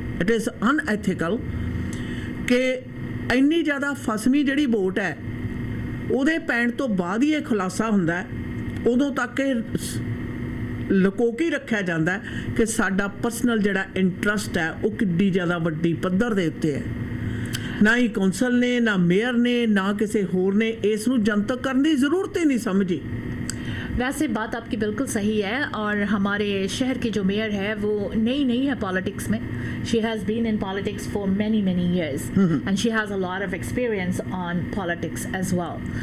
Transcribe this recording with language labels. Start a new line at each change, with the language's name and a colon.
English: it is unethical
Punjabi: कि ਇੰਨੀ ਜ਼ਿਆਦਾ ਫਸਵੀਂ ਜਿਹੜੀ ਵੋਟ ਹੈ ਉਹਦੇ ਪੈਣ ਤੋਂ ਬਾਅਦ ਹੀ ਇਹ ਖੁਲਾਸਾ ਹੁੰਦਾ ਹੈ। ਉਦੋਂ ਤੱਕ ਇਹ ਲੁਕੋ ਕੇ ਰੱਖਿਆ ਜਾਂਦਾ ਹੈ ਕਿ ਸਾਡਾ ਪਰਸਨਲ ਜਿਹੜਾ ਇੰਟਰਸਟ ਹੈ ਉਹ ਕਿੱਡੀ ਜ਼ਿਆਦਾ ਵੱਡੀ ਪੱਧਰ ਦੇ ਉੱਤੇ ਹੈ। ਨਾ ਹੀ ਕੌਂਸਲ ਨੇ, ਨਾ ਮੇਅਰ ਨੇ, ਨਾ ਕਿਸੇ ਹੋਰ ਨੇ ਇਸ ਨੂੰ ਜਨਤਕ ਕਰਨ ਦੀ
Hindi: ਜ਼रूरत ही नहीं समझी। वैसे बात आपकी बिल्कुल सही है और हमारे शहर की जो मेयर है वो नई नहीं है पॉलिटिक्स में.
English: She has been in politics for many years and she has a lot of experience on politics as well.